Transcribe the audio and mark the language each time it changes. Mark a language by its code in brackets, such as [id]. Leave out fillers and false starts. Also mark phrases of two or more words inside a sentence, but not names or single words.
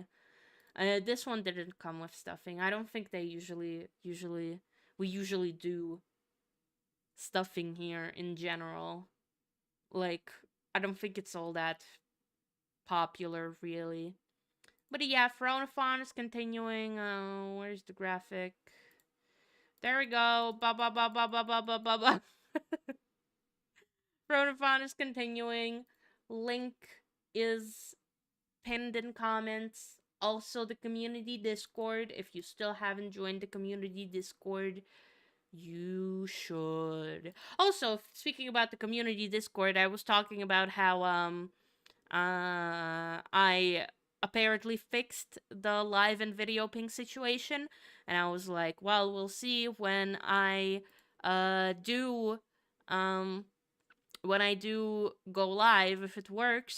[en] This one didn't come with stuffing. I don't think they we usually do stuffing here in general. Like, I don't think it's all that popular, really. But yeah, Throneathon is continuing. Where's the graphic? There we go. Ba ba ba ba ba ba ba ba ba. Throneathon is continuing. Link is pinned in comments. Also, the community Discord. If you still haven't joined the community Discord, you should. Also, speaking about the community Discord, I was talking about how I apparently fixed the live and video ping situation, and I was like, well, we'll see do um when I do go live if it works.